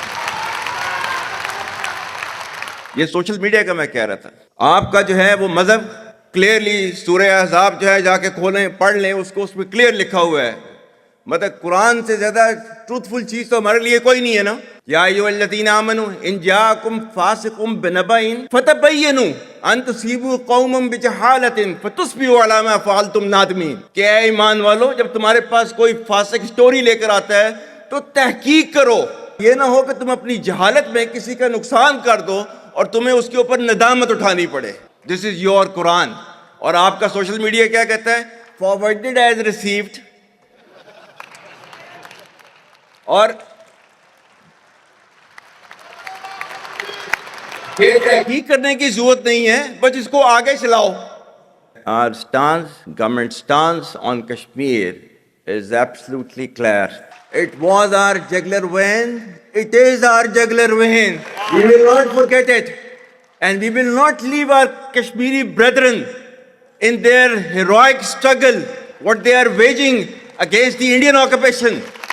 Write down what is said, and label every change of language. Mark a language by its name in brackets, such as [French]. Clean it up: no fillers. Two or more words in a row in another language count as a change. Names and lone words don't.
[Hindi] ये [English] social media [Hindi] का मैं कह रहा था, आपका जो है वो मजहब क्लियरली सूरह अहज़ाब जो है जाके खोलें पढ़ लें उसको, उसमें क्लियर लिखा हुआ है, मतलब कुरान से ज्यादा ट्रूथफुल चीज तो हमारे लिए कोई नहीं है ना। [Arabic] يا أيها الذين آمنوا إن جاءكم فاسق بنبإ فتبينوا أن تصيبوا قوما بجهالة فتصبحوا على ما فعلتم نادمين. [Hindi] कि ऐ ईमान वालो, जब तुम्हारे पास कोई फासिक स्टोरी लेकर आता है तो तहकीक करो, ये ना हो कि तुम अपनी जहालत में किसी का नुकसान कर दो और तुम्हें उसके ऊपर नदामत उठानी पड़े। [English] This is your Quran. [Hindi] और आपका [English] social media [Hindi] क्या कहता है? [English] forwarded as received. [Hindi] और तहकीक करने की जरूरत नहीं है, बस इसको आगे चलाओ। [English] Our stance, government stance on Kashmir is absolutely clear. It was our jugular vein. It is our jugular vein. We will not forget it, and we will not leave our Kashmiri brethren in their heroic struggle, what they are waging against the Indian occupation.